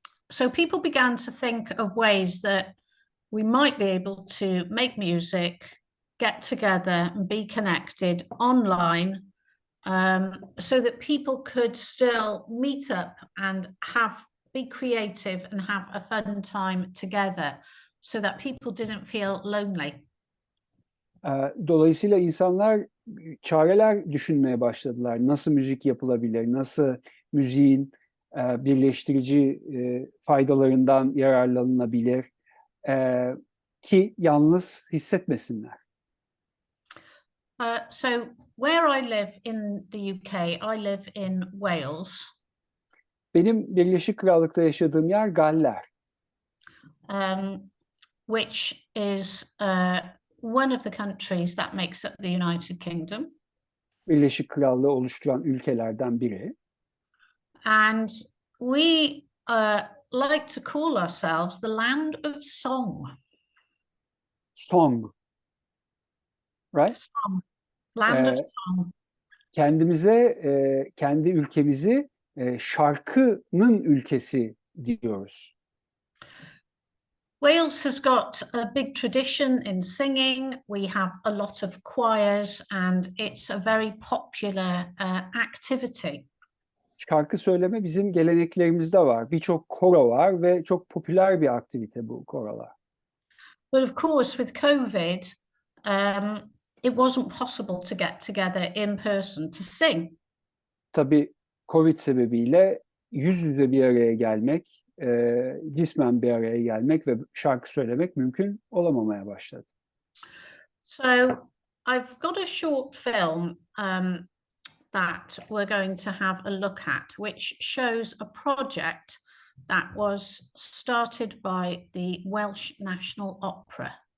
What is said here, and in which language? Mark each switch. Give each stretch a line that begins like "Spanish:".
English: So people began to think of ways that we might be able to make music, get together and be connected online, so that people could still meet up and be creative and have a fun time together, so that people didn't feel lonely.
Turkish: Dolayısıyla insanlar çareler düşünmeye başladılar. Nasıl müzik yapılabilir, nasıl müziğin birleştirici faydalarından yararlanılabilir ki yalnız hissetmesinler.
English: So where I live in the UK, I live in Wales.
Turkish: Benim Birleşik Krallık'ta yaşadığım yer Galler.
English: Which is one of the countries that makes up the United Kingdom.
Turkish: Birleşik Krallığı oluşturan ülkelerden biri.
English: And we like to call ourselves the land of song. Song. Right? Song. Land of song.
Turkish: Kendimize, kendi ülkemizi şarkının ülkesi diyoruz.
English: Wales has got a big tradition in singing. We have a lot of choirs and it's a very popular activity.
Turkish: Şarkı söyleme bizim geleneklerimizde var. Birçok koro var ve çok popüler bir aktivite bu korolar.
English: But of course with COVID, it wasn't possible to get together in person to sing.
Turkish: Tabii Covid sebebiyle yüz yüze bir araya gelmek, cismen bir araya gelmek ve şarkı söylemek mümkün olamamaya başladı.
English: So I've got a short film that we're going to have a look at, which shows a project that was started by the Welsh National Opera.